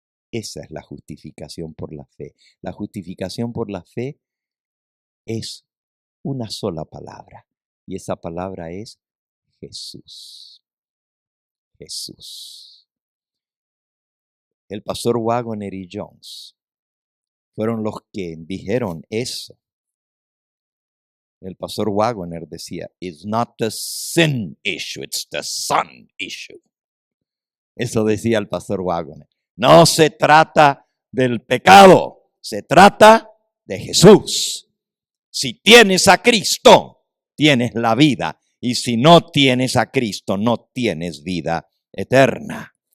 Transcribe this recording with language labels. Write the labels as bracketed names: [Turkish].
[Spanish] Esa es la justificación por la fe. La justificación por la fe es una sola palabra. Y esa palabra es Jesús. Jesús. El pastor Waggoner y Jones fueron los que dijeron eso. El pastor Waggoner decía, [English] it's not the sin issue, it's the son issue. [Spanish] Eso decía el pastor Waggoner. No se trata del pecado, se trata de Jesús. Si tienes a Cristo, tienes la vida. Y si no tienes a Cristo, no tienes vida eterna.